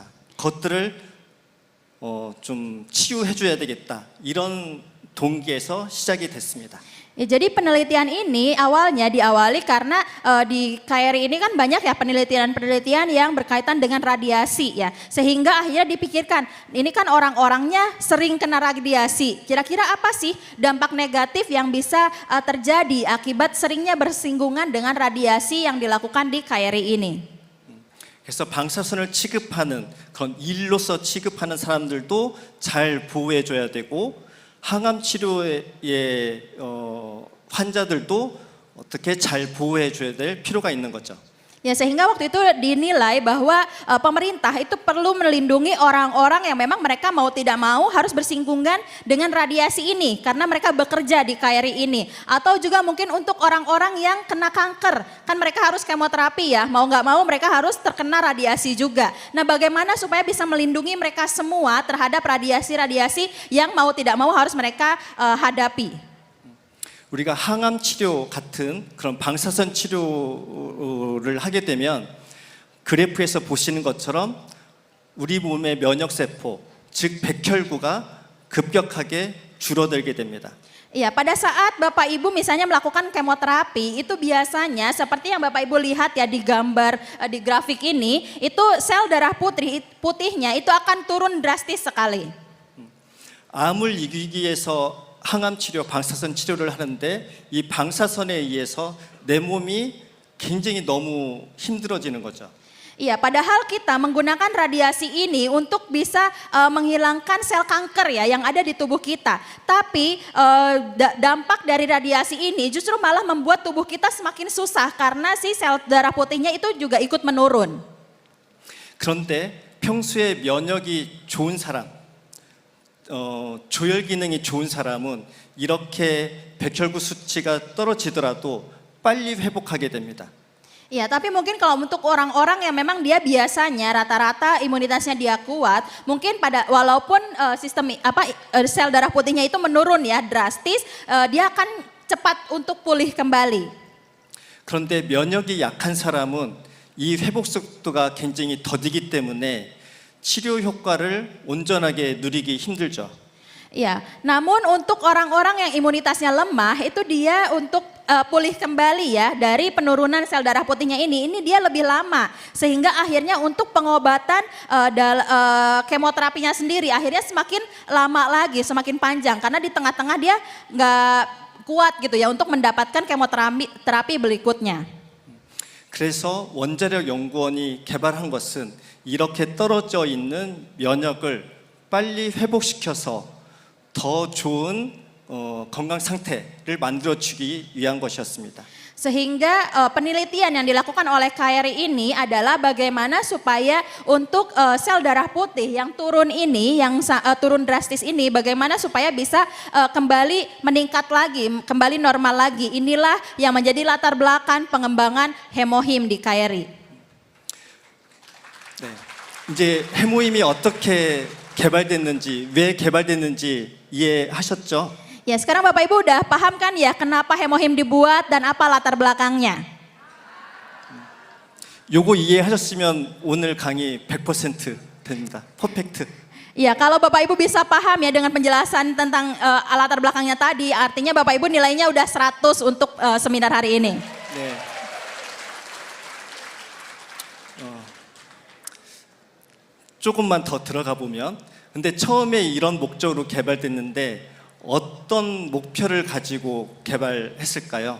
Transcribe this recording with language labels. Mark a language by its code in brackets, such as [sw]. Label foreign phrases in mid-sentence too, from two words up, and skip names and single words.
[ko] 그것들을 좀 치유해줘야 되겠다. 이런 동기에서 시작이 됐습니다. [id] Ya, jadi penelitian ini awalnya diawali karena di KRI ini kan banyak ya penelitian-penelitian yang berkaitan dengan radiasi ya. Sehingga akhirnya dipikirkan, ini kan orang-orangnya sering kena radiasi. Kira-kira apa sih dampak negatif yang bisa terjadi akibat seringnya bersinggungan dengan radiasi yang dilakukan di KRI ini? [ko] 그래서 방사선을 취급하는 그런 일로서 취급하는 사람들도 잘 보호해줘야 되고 항암 치료의 환자들도 어떻게 잘 보호해줘야 될 필요가 있는 거죠. [id] Ya, sehingga waktu itu dinilai bahwa pemerintah itu perlu melindungi orang-orang yang memang mereka mau tidak mau harus bersinggungan dengan radiasi ini karena mereka bekerja di KRI ini, atau juga mungkin untuk orang-orang yang kena kanker, kan mereka harus kemoterapi ya, mau nggak mau mereka harus terkena radiasi juga. Nah, bagaimana supaya bisa melindungi mereka semua terhadap radiasi-radiasi yang mau tidak mau harus mereka hadapi. [ko] 우리가 항암 치료 같은 그런 방사선 치료를 하게 되면 그래프에서 보시는 것처럼 우리 몸의 면역 세포, 즉 백혈구가 급격하게 줄어들게 됩니다. [id] Iya, pada saat Bapak Ibu misalnya melakukan kemoterapi, itu biasanya seperti yang Bapak Ibu lihat ya di gambar di grafik ini, itu sel darah putihnya itu akan turun drastis sekali. [ko] 암을 이기기 위해서 항암 치료, 방사선 치료를 하는데 이 방사선에 의해서 내 몸이 굉장히 너무 힘들어지는 거죠. [id] Iya, padahal kita menggunakan radiasi ini untuk bisa menghilangkan sel kanker ya yang ada di tubuh kita. Tapi dampak dari radiasi ini justru malah membuat tubuh kita semakin susah karena si sel darah putihnya itu juga ikut menurun. [ko] 그런데 평소에 면역이 좋은 사람, 조혈 기능이 좋은 사람은 이렇게 백혈구 수치가 떨어지더라도 빨리 회복하게 됩니다. [id] Ya, tapi mungkin kalau untuk orang-orang yang memang dia biasanya rata-rata imunitasnya dia kuat, mungkin walaupun sistem sel darah putihnya itu menurun ya drastis, dia akan cepat untuk pulih kembali. [ko] 그런데 면역이 약한 사람은 이 회복 속도가 굉장히 더디기 때문에 치료 효과를 온전하게 누리기 힘들죠. [id] Ya, namun untuk orang-orang yang imunitasnya lemah itu dia untuk pulih kembali ya dari penurunan sel darah putihnya ini dia lebih lama sehingga akhirnya untuk pengobatan kemoterapinya sendiri akhirnya semakin lama lagi, semakin panjang karena di tengah-tengah dia nggak kuat gitu ya untuk mendapatkan kemoterapi berikutnya. [ko] 그래서 원자력 연구원이 개발한 것은 이렇게 떨어져 있는 면역을 빨리 회복시켜서 더 좋은 건강 상태를 만들어주기 위한 것이었습니다. [id] Sehingga penelitian yang dilakukan oleh KRI ini adalah bagaimana supaya untuk sel darah putih yang turun ini, yang turun drastis ini, bagaimana supaya bisa kembali meningkat lagi, kembali normal lagi. Inilah yang menjadi latar belakang pengembangan hemohim di KRI. [ko] 네, 이제 해모임이 어떻게 개발됐는지, 왜 개발됐는지 이해하셨죠? [id] Ya, sekarang Bapak Ibu udah paham kan ya kenapa hemohim dibuat dan apa latar belakangnya? [ko] 요거 이해하셨으면 오늘 강의 100% 됩니다. 퍼펙트. [id] Ya, kalau Bapak Ibu bisa paham ya dengan penjelasan tentang latar belakangnya tadi, artinya Bapak Ibu nilainya udah 100 untuk seminar hari ini. [ko] 네. 조금만 더 들어가 보면, 근데 처음에 이런 목적으로 개발됐는데 어떤 목표를 가지고 개발했을까요?